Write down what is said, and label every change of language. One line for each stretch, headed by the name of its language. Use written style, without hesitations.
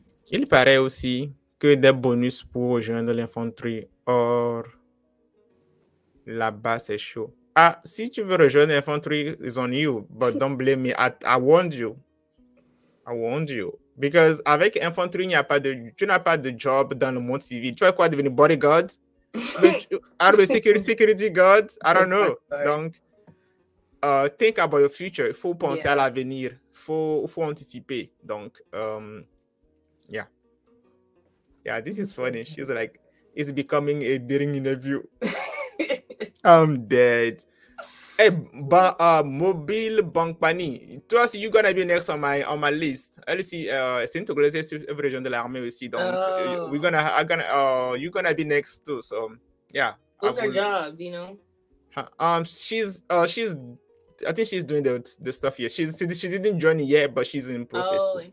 French: Il paraît aussi que des bonus pour rejoindre l'infanterie or là-bas c'est chaud.
English: Ah,
French: si tu veux rejoindre l'infanterie,
English: it's on you, but don't blame me. I warned you. I warned you. Because
French: avec infanterie, tu n'as pas de job dans le monde civil. Tu vas quoi devenir bodyguard? Security guard?
English: I don't know.
French: Donc,
English: think about your future.
French: Il faut penser à l'avenir. Il faut anticiper. Donc,
English: yeah. Yeah, this is funny. She's like, it's becoming a daring interview. I'm dead. Hey, Mobile Bank Pani. Toi, you're gonna be next on my list.
French: Elle aussi, c'est une Togolaise sur la région de l'armée aussi.
English: Donc, you're gonna be next too. So, yeah. What's her job? Do you know? I think she's doing the stuff here. She didn't join yet, but she's in process too.